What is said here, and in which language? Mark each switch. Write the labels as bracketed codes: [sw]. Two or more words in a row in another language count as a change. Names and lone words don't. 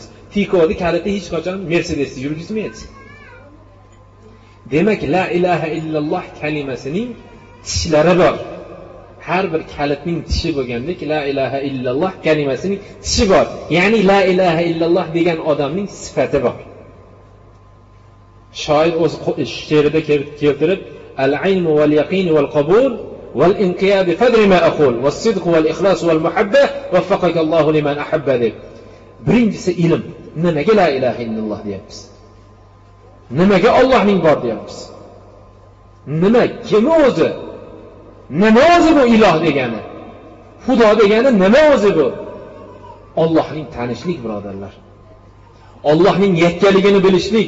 [uz] Tikodi kaliti hech qachon Mercedesni yurgizmaydi. Demak, [ar] لا إله إلا الله [uz] kalimasining tishlari bor. Har bir kalitning tishi bo'lgandek, [ar] لا إله إلا الله [uz] kalimasining tishi bor. Ya'ni [ar] لا إله إلا الله [uz] degan odamning sifati bor. Shoir o'z she'rida keltirib, [ar] العلم واليقين والقبول والانقياد فادر ما أقول والصدق والإخلاص والمحبة وفقك الله لما أحبه deb. [uz] Birinchisi ilm. Nimaga [ar] لا إله إلا الله [uz] deyapmiz? Nimaga Allohning bor deyapmiz? Nima? Kim o'zi? Nima o'zi bu iloh degani? Xudo degani nima o'zi bu? Allohning tanishlik, birodarlar. Allohning yakkaligini bilishlik.